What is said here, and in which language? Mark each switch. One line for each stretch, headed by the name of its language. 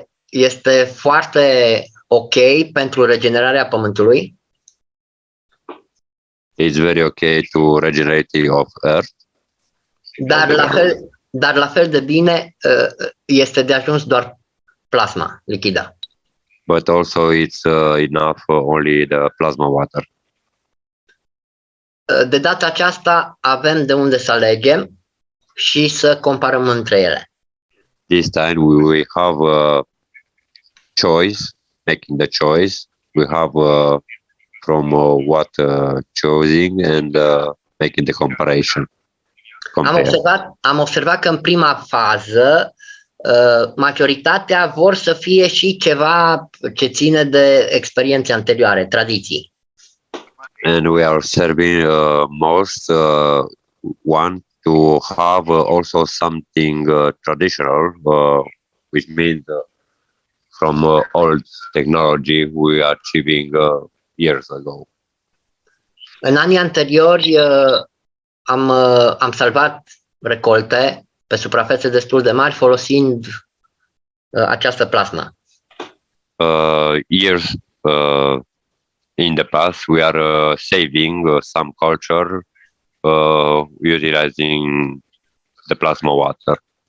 Romanian: Este foarte ok pentru regenerarea Pământului,
English: It's very okay to regenerate of Earth,
Romanian: dar la fel de bine este de ajuns doar plasma lichidă.
English: but also it's enough only the plasma water.
Romanian: De data aceasta avem de unde să alegem și să comparăm între ele.
English: This time we have a choice, making the choice. We have from what choosing and making the comparison.
Romanian: Am observat că în prima fază majoritatea vor să fie și ceva ce ține de experiențe anterioare, tradiții.
English: And we are observing most want to have also something traditional, which means from old technology we are achieving years ago.
Romanian: În anii anteriori am salvat recolte pe suprafețe destul de mari folosind această plasmă.
English: Years in the past, we are saving some culture utilizing the plasma water.